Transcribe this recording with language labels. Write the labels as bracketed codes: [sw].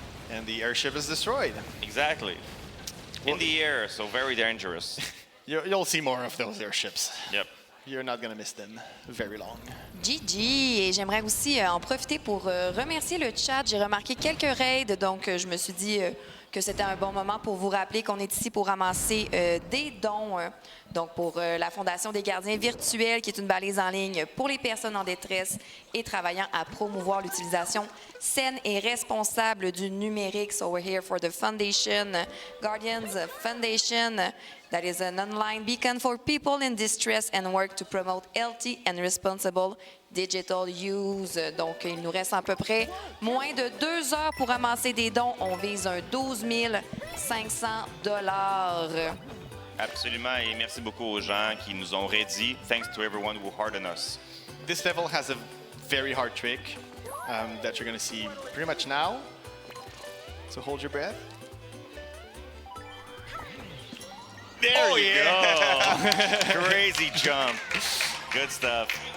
[en] And the airship is destroyed. Exactly. In the air, so very dangerous. You'll see more of those airships. Yep. You're not going to miss them very long. [fr] GG! Et j'aimerais aussi en profiter pour remercier le chat. J'ai remarqué quelques raids, donc je me suis dit que c'était un bon moment pour vous rappeler qu'on est ici pour ramasser des dons. Donc pour la Fondation des gardiens virtuels, qui est une balise en ligne pour les personnes en détresse et travaillant à promouvoir l'utilisation saine et responsable du numérique. [en] So we're here for the Foundation, Guardians Foundation. That is an online beacon for people in distress and work to promote healthy and responsible digital use. [fr] Donc, il nous reste à peu près moins de 2 heures pour ramasser des dons. On vise un 12 500 $. Absolument, et merci beaucoup aux gens qui nous ont ready. [en] Thanks to everyone who hardened us. This level has a very hard trick that you're going to see pretty much now. So hold your breath. There you go. Crazy jump. Good stuff.